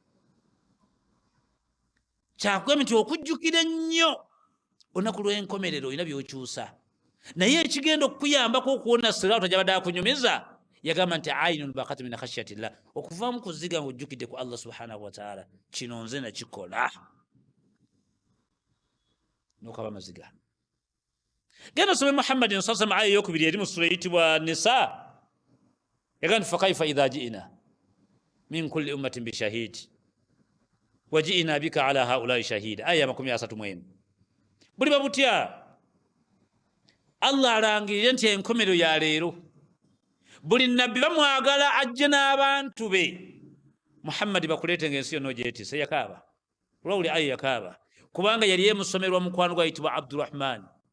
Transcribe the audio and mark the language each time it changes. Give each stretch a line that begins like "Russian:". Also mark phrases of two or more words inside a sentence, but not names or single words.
Ganda: kyakwemi nti okujjukira ennyo olunaku lw'enkomerero olina byokyusa naye ekigenda okukuyambako okuwona siraato gyabadde akunyumiza yagamba nti
Arabic: عين بكت من خشية الله
Ganda: okuvaamu kuziga nga ojjukidde ku Allah
Arabic: سبحانه وتعالى
Ganda: kino nze nakikola nokaba maziga genda osome Muhammadin
Arabic: صلى الله عليه وسلم
Ganda: aya eyokubiri eri mu sura eyitibwa Nisa yagamba nti
Arabic: فكيف إذا جئنا من كل أمة بشهيد وجئنا بك على هؤلاء شهيدا
Ganda: aya 31 buli babutya Allah alangirire nti enkomerero ya leero buli nabbi bamwagala ajje n'abantu be Muhammad bakuleete ng'ensi yonna ogyetise yakaaba olwawuli aya yakaaba kubanga yali emusomerwa mukwano gwa yitibwa Abdullah